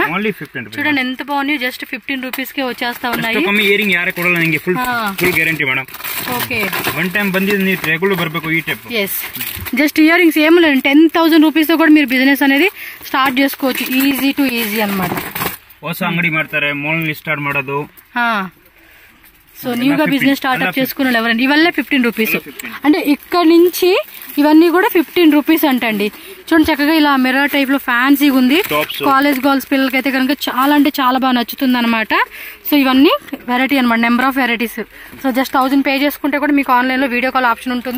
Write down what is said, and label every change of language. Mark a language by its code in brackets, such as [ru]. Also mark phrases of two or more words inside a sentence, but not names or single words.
[te] చూడండి ఎంత బాగున్నాయి, [en] just 15 rupees [te] కే వచ్చేస్తా ఉన్నాయి. [en] just ear rings [te] ఏం లేదు, 10,000 రూపీస్ తో కూడా మీరు బిజినెస్ అనేది స్టార్ట్ చేసుకోవచ్చు. [en] easy to easy [te] అనమాట. [kn] ಹೊಸ ಅಂಗಡಿ ಮಾಡ್ತಾರೆ, ಮಾಲ್ ಸ್ಟಾರ್ಟ್ ಮಾಡೋದು. [te] సో న్యూగా [en] business startup [te] చేసుకున్న వాళ్ళు ఎవరండి, ఇవల్లే 15 రూపీస్ అంటే ఇక్కడ నుంచి ఇవన్నీ కూడా 15 రూపీస్ అంటండి. చూడండి చక్కగా ఇలా [en] mirror type [te] లో ఫ్యాన్సీగా ఉంది. [en] college girls [te] పిల్లలకైతే కనుక చాలా అంటే చాలా బాగా నచ్చుతుంది అనమాట. సో ఇవన్నీ వెరైటీ అనమాట, [en] number of varieties. so just [te] 1000 పే చేసుకుంటే కూడా మీకు ఆన్లైన్ లో [en] video call option [te] ఉంటుంది.